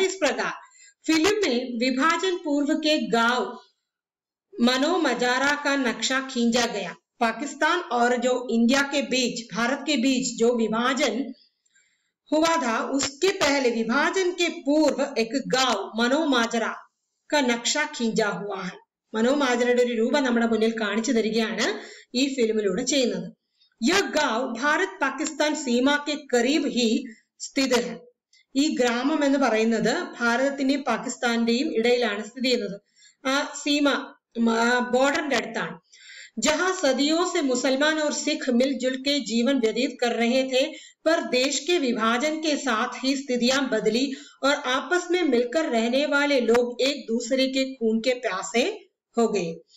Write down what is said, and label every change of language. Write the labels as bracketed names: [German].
[Hindi] इस प्रकार फिल्म में विभाजन पूर्व के गांव मनो मजारा का नक्शा खींचा गया। पाकिस्तान और जो इंडिया के बीच, भारत के बीच जो विभाजन हुआ था, उसके पहले विभाजन के पूर्व एक गांव മനോമാജറ का नक्शा खींचा हुआ है. [Malayalam] മനോമാജറയുടെ ഒരു രൂപം നമ്മുടെ മുന്നിൽ കാണിച്ചു തരികയാണ് ഈ ഫിലിമിലൂടെ ചെയ്യുന്നത്. [Hindi] यह गांव भारत पाकिस्तान सीमा के करीब ही स्थित है. [Malayalam] ഈ ഗ്രാമം എന്ന് പറയുന്നത് ഭാരതത്തിന്റെയും പാകിസ്ഥാന്റെയും ഇടയിലാണ് സ്ഥിതി ചെയ്യുന്നത്. ആ സീമ ബോർഡറിന്റെ അടുത്താണ്. [Hindi] जहां सदियों से मुसलमान और सिख मिलजुल के जीवन व्यतीत कर रहे थे, पर देश के विभाजन के साथ ही स्थितियां बदली और आपस में मिलकर रहने वाले लोग एक दूसरे के खून के प्यासे हो गए.